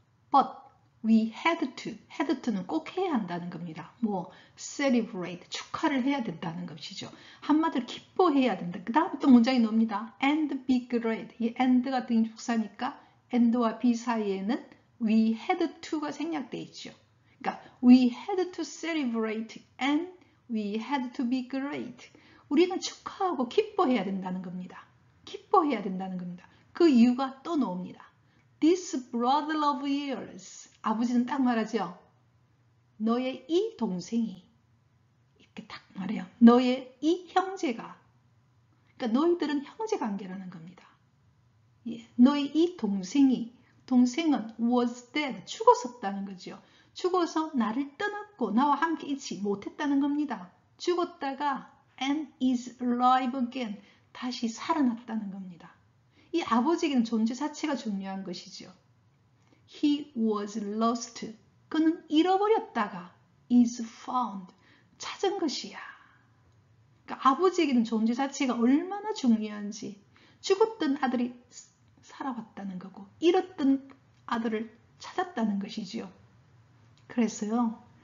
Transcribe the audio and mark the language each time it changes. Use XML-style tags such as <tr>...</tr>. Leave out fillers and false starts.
<en>But we had to</en> <ko>는 꼭 해야 한다는 겁니다. 뭐 celebrate, 축하를 해야 된다는 것이죠. 한마디로 기뻐해야 된다. 그 다음에 또 문장이 나옵니다.</ko> <en>And be glad.</en> <ko>이 and가 등축사니까 and와 be 사이에는</ko> <en>we had to</en> <ko>가 생략되어 있죠. 그러니까</ko> <en>we had to celebrate and we had to be glad.</en> <ko>우리는 축하하고 기뻐해야 된다는 겁니다. 기뻐해야 된다는 겁니다. 그 이유가 또 나옵니다.</ko> <en>This brother of yours.</en> <ko>아버지는 딱 말하죠. 너의 이 동생이 이렇게 딱 말해요. 너의 이 형제가. 그러니까 너희들은 형제 관계라는 겁니다. 예, 너의 이 동생은</ko> <en>was dead.</en> <ko>죽었었다는 거죠. 죽어서 나를 떠났고 나와 함께 있지 못했다는 겁니다. 죽었다가</ko> <en>and is alive again.</en> <ko>다시 살아났다는 겁니다. 이 아버지에게는 존재 자체가 중요한 것이죠.</ko> <en>He was lost.</en> <ko>그는 잃어버렸다가</ko> <en>is found.</en> <ko>찾은 것이야. 그러니까 아버지에게는 존재 자체가 얼마나 중요한지 죽었던 아들이 살아왔다는 거고 잃었던 아들을 찾았다는 것이지요. 그래서요.</ko>